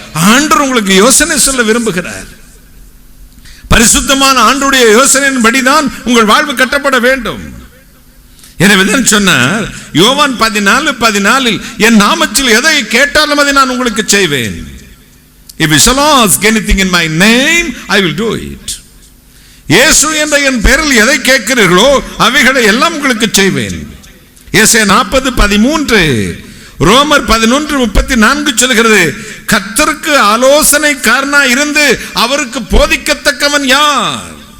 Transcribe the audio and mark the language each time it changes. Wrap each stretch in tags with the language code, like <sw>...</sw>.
<ta>ஆண்டவர் உங்களுக்கு யோசனை சொல்ல விரும்புகிறார். பரிசுத்தமான ஆண்டவருடைய யோசனையின்படிதான் உங்கள் வாழ்வு கட்டப்பட வேண்டும். எனவே சொன்னார் யோவான் 14:14, என் நாமத்தில் எதை கேட்டாலும் அதை நான் உங்களுக்கு செய்வேன்.</ta> <en>If you shall ask anything in my name, I will do it.</en> <ta>இயேசு என்ற என் பெயரில் எதை கேட்கிறீர்களோ அவைகளை எல்லாம் உங்களுக்கு செய்வேன். ஏசாயா 40:13, ரோமர் 11:34 சொல்கிறது, கர்த்தருக்கு ஆலோசனைக்காரனா இருந்து அவருக்கு போதிக்கத்தக்கவன் யார்?</ta>